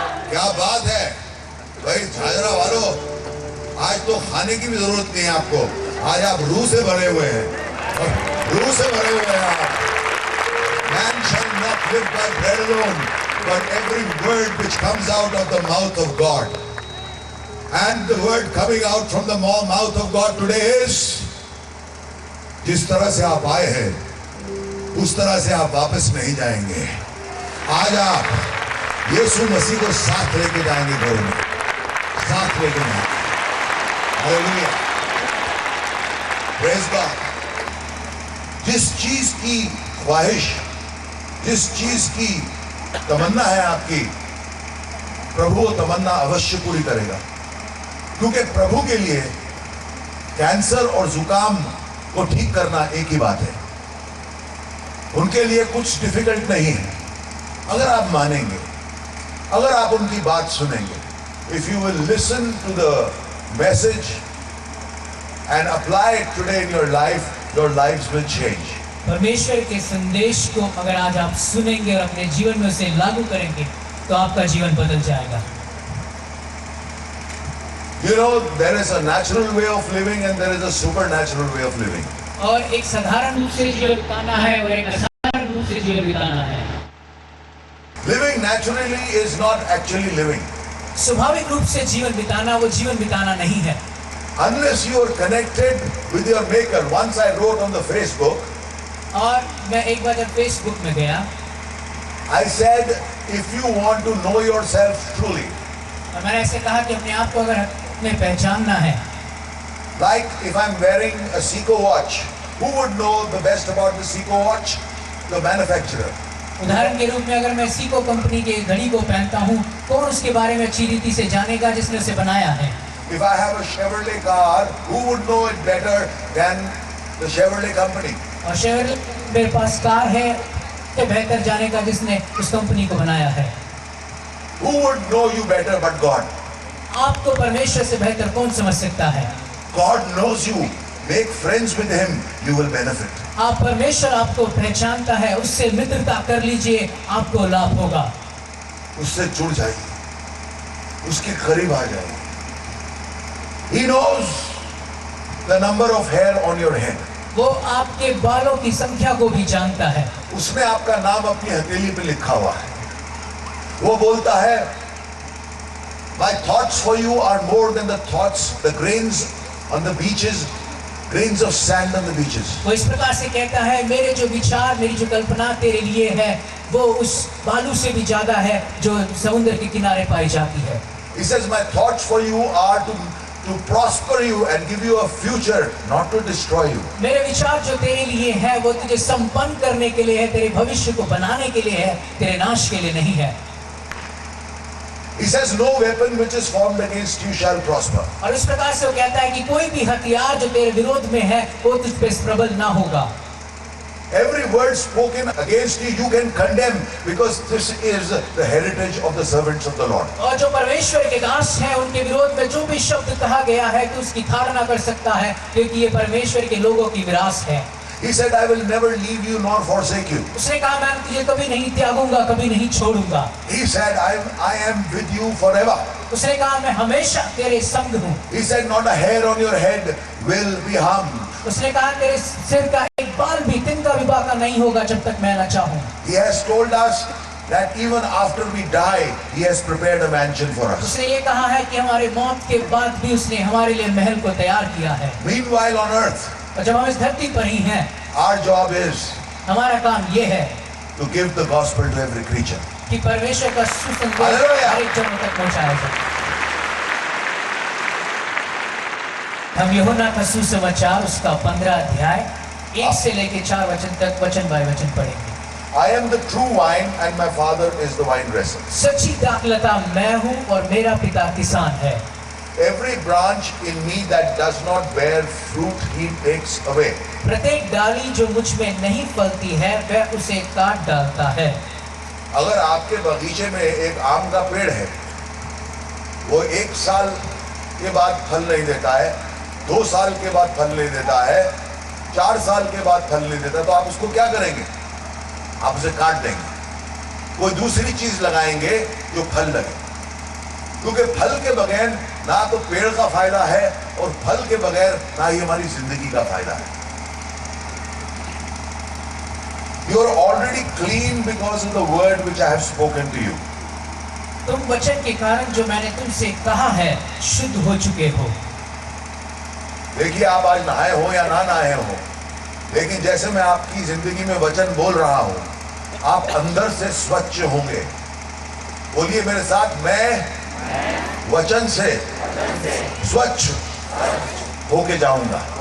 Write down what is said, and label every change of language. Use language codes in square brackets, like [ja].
[hi] क्या बात है भाई झाझरा वालों, आज तो खाने की भी जरूरत नहीं है आपको। आज आप रूह से भरे हुए हैं, रूह से भरे हुए हैं आप। [en] Man shall not live by bread alone, but every word which comes out of the mouth of God. And the word coming out from the mouth of God today is, [hi] जिस तरह से आप आए हैं उस तरह से आप वापस नहीं जाएंगे। आज आप यीशु मसीह को साथ लेके जाएंगे, घर में साथ लेके जाएंगे। Hallelujah, praise God. जिस चीज की ख्वाहिश, जिस चीज की तमन्ना है आपकी, प्रभु वो तमन्ना अवश्य पूरी करेगा। क्योंकि प्रभु के लिए कैंसर और जुकाम को ठीक करना एक ही बात है। उनके लिए कुछ डिफिकल्ट नहीं है। अगर आप मानेंगे, अगर आप उनकी बात सुनेंगे, [en] if you will listen to the message and apply it today in your life, your lives will change. [hi] परमेश्वर के संदेश को अगर आज आप सुनेंगे और अपने जीवन में उसे लागू करेंगे तो आपका जीवन बदल जाएगा। [en] You know, there is a natural way of living and there is a supernatural way of living. [hi] और एक साधारण रूप से जीवन बिताना है और एक असाधारण रूप से जीवन बिताना है। [en] Living naturally is not actually living. [hi] स्वाभाविक रूप से जीवन बिताना वो जीवन बिताना नहीं है। [en] Unless you are connected with your maker. Once I wrote on the Facebook, [hi] और मैं एक बार जब फेसबुक में गया, [en] I said, if you want to know yourself truly, [hi] और मैंने ऐसे कहा कि अपने आप को अगर हमें पहचानना है, [en] like if I'm wearing a Seiko watch, who would know the best about the Seiko watch? The manufacturer. [hi] उदाहरण के रूप में अगर मैं सीको कंपनी के घड़ी को पहनता हूँ, कौन उसके बारे में अच्छी रीति से जानेगा जिसने उसे बनाया है। [en] If I have a Chevrolet car, who would know it better than the Chevrolet company? [hi] और शेवरले मेरे पास कार है तो बेहतर जानेगा जिसने उस कंपनी को बनाया है। [en] Who would know you better but God? [hi] आपको परमेश्वर से बेहतर कौन समझ सकता है? [en] God knows you. Make friends with Him, you will benefit. [hi] आप परमेश्वर आपको पहचानता है, उससे मित्रता कर लीजिए, आपको लाभ होगा। उससे जुड़ जाइए, उसके करीब आ जाइए। [en] He knows the number of hair on your head. [hi] वो आपके बालों की संख्या को भी जानता है। उसने आपका नाम अपनी हथेली पे लिखा हुआ है। वो बोलता है, [en] My thoughts for you are more than the thoughts, the grains on the beaches, grains of sand on the beaches. [hi] वो इस प्रकार से कहता है, मेरे जो विचार, मेरी जो कल्पना तेरे लिए है, वो उस बालू से भी ज्यादा है जो समुद्र के किनारे पाई जाती है। [en] He says, My thoughts for you are to prosper you and give you a future, not to destroy you. [hi] मेरे विचार जो तेरे लिए है वो तुझे संपन्न करने के लिए है, तेरे भविष्य को बनाने के लिए है, तेरे नाश के लिए नहीं है। [en] He says, No weapon which is formed against you shall prosper. [hi] और इस प्रकार से वो कहता है कि कोई भी हथियार जो तेरे विरोध में है वो तुझ पे प्रबल ना होगा। [en] Every word spoken against you, you can condemn, because this is the heritage of the servants of the Lord. [hi] और जो परमेश्वर के दास हैं उनके विरोध में जो भी शब्द कहा गया है तो उसकी धारणा कर सकता है, क्योंकि ये परमेश्वर के लोगों की विरासत है। [en] He said, I will never leave you nor forsake you. [hi] उसने कहा मैं तुझे कभी नहीं त्यागूंगा, कभी नहीं छोड़ूंगा। [en] He said, I am with you forever. [hi] उसने कहा मैं हमेशा तेरे संग हूँ। [en] He said, not a hair on your head will be harmed. [hi] उसने कहा तेरे सिर का एक बाल भी, तिनका भी बाका नहीं होगा जब तक मैं न चाहूं। [en] He has told us that even after we die, He has prepared a mansion for us. [hi] उसने ये कहा है कि हमारे मौत के बाद भी उसने हमारे लिए महल को तैयार किया है। [en] Meanwhile on earth, [hi] और जब हम इस धरती पर ही हैं, [en] our job is [hi] हमारा काम ये है [en] to give the gospel to every creature. [hi] कि परमेश्वर का सुसंदेश हालेलुया। हर एक जनों तक पहुंचाया जाए। हम यूहन्ना का सुसमाचार उसका 15 अध्याय 1 से लेके 4 वचन तक वचन बाय वचन पढ़ेंगे। [en] I am the true wine and my father is the wine dresser. [hi] सच्ची दाखलता मैं हूँ और मेरा पिता किसान है। [en] Every branch in me that does not bear fruit, He takes away. [hi] प्रत्येक डाली जो मुझ में नहीं फलती है वह उसे काट डालता है। अगर आपके बगीचे में एक आम का पेड़ है, वो 1 साल के बाद फल नहीं देता है, 2 साल के बाद फल नहीं देता है, 4 साल के बाद फल नहीं देता, तो आप उसको क्या करेंगे? आप उसे काट देंगे, कोई दूसरी चीज लगाएंगे जो फल लगे, क्योंकि फल के बगैर ना तो पेड़ का फायदा है और फल के बगैर ना ही हमारी जिंदगी का फायदा है। [en] You are already clean because of the word which I have spoken to you. [hi] तुम वचन के कारण जो मैंने तुमसे कहा है शुद्ध हो चुके हो। देखिए, आप आज नहाए हो या ना नहाए हो, लेकिन जैसे मैं आपकी जिंदगी में वचन बोल रहा हूं, आप अंदर से स्वच्छ होंगे। बोलिए मेरे साथ, मैं वचन से स्वच्छ होके जाऊंगा।